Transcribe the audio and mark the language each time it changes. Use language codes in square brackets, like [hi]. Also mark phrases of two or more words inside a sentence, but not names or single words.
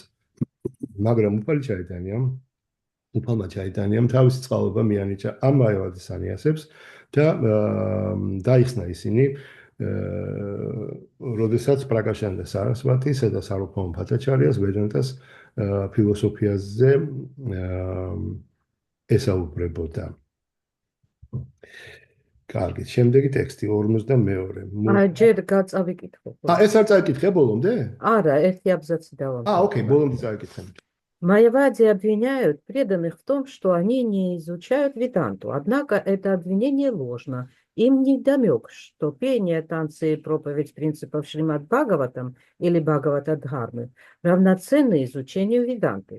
[ka] მაგრამ უფალმა ჩაიტანიამ თავისი წყალობა მიანიჭა ამ მაიავადის სანიასებს და დაიხსნა ისინი, როდესაც პრაკაშანდა სარასვათისა და სარვაბჰაუმა ბჰატაჩარიას ვედანტას ფილოსოფიაზე ესაუბრებოდა. კარგი, შემდეგი ტექსტი 42. ჯერ გაწავიკითხო. ეს არ წაიკითხე ბოლომდე? არა, ერთი აბზაცი დავამატე. Окей, ბოლომდე წაიკითხე. [ru] Майявади обвиняют преданных в том, что они не изучают Веданту. Однако это обвинение ложно. Им не вдомек, что пение, танцы и проповедь принципов Шримад Бхагаватам или Бхагавата-дхармы равноценны изучению Веданты.